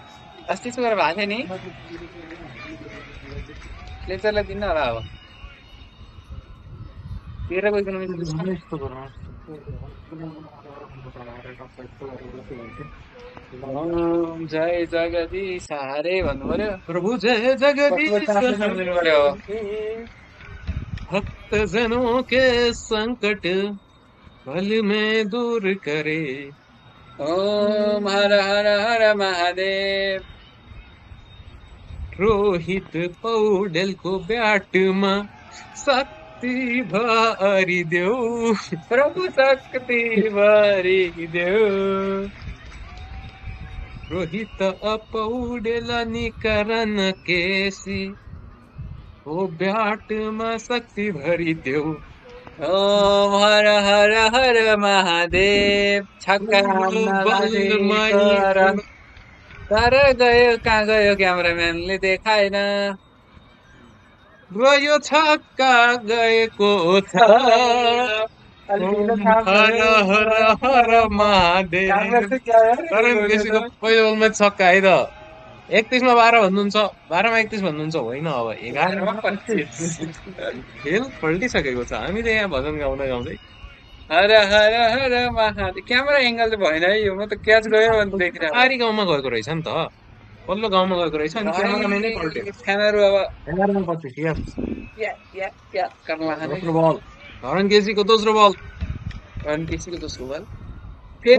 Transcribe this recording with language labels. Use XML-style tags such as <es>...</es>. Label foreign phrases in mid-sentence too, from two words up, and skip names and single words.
<ne>अस्ति सुगर भएको थियो नि फ्लेचरलाई दिन्न होला अब 13 को इकोनोमिक्स जय जगदीश हरे भन्नु पर्यो।</ne> <hi>प्रभु जय जगदीश</hi> <ne>दिनु पर्यो।</ne> <hi>भक्त जनों के संकट पल में दूर करे। ओम हर हर हर महादेव।</hi> <ne>रोहित पौडेलको ब्याटमा शक्ति भरिदेऊ प्रभु शक्ति भरिदेऊ। रोहित पौडेल निकरण केसी ओ ब्याटमा शक्ति भरिदेऊ।</ne> <hi>ओम हर हर हर महादेव।</hi> <ne>छक्का तर गयो कहाँ गयो क्यामेराम्यानले देखाएन र यो छक्का गएको छ।</ne> <hi>हर हर हर महादेव।</hi> <ne>बेसीको पहिलो बलमा छक्का है त 31 मा 12 भन्नुहुन्छ 12 मा 31 भन्नुहुन्छ होइन अब 11 मा 25 खेल पल्टिसकेको छ। हामी त यहाँ भजन गाउँदै गाउँदै</ne> <hi>हर हर हर महादेव।</hi> <en>camera angle</en> <ne>चाहिँ भएन है यो म त क्याच गयो भनेर देखिरहेको पारी गाउँमा गएको रहेछ नि त पल्लो गाउँमा गएको रहेछ अनि क्यामेराम्यानै पल्ट्यो। फ्यानहरू अब 11 मा 25 यस या कर्मा खाने दोस्रो बल धरन केसीको दोस्रो बल अनि त्यसैको दोस्रो बल फेरि</ne>